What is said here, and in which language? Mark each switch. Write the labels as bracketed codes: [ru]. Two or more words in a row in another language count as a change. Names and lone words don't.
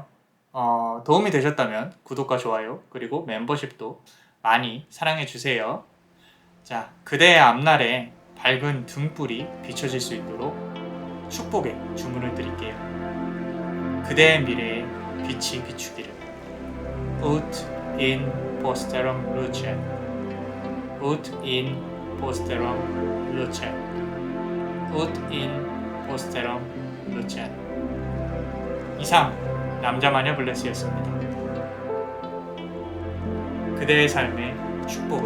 [ko] 도움이 되셨다면 구독과 좋아요 그리고 멤버십도 많이 사랑해주세요. 자, 그대의 앞날에 밝은 등불이 비춰질 수 있도록 축복의 주문을 드릴게요. 그대의 미래에 빛이 비추기를. [la] Ut in posterum lucem. Ut in posterum lucem. Ut in posterum lucem. [ko] 이상 남자마녀 블레스였습니다. 그대의 삶의 축복을.